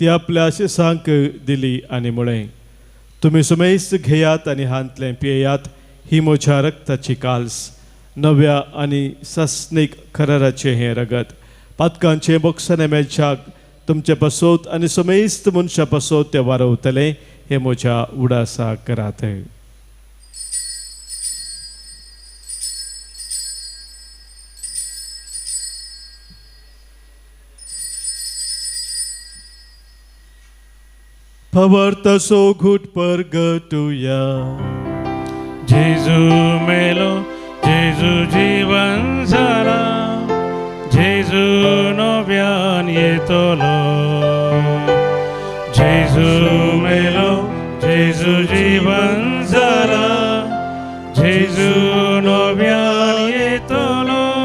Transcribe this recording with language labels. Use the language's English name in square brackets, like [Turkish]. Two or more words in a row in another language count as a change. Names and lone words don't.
[Konkani] आपल्या शिसांक दिली आनी म्हळें, तुमी सुमेस्त घेयात आनी हांतलें पियेयात, ही म्हज्या रक्ताची काल्स, नव्या आनी सस्नीक कराराचें हें रगत, पातकांचें बक्षाने मेळच्याक तुमचे पासत आनी सुमेस्त मनशा पासत तें वारवतलें, हें म्हज्या उडासाक करात. Pavartaso gut pergatuya. जेजू मेलो, जेजू जीवन झाला, जेजू नव्यान येतलो. जेजू मेलो, जेजू जीवन झाला, जेजू नव्यान येतलो.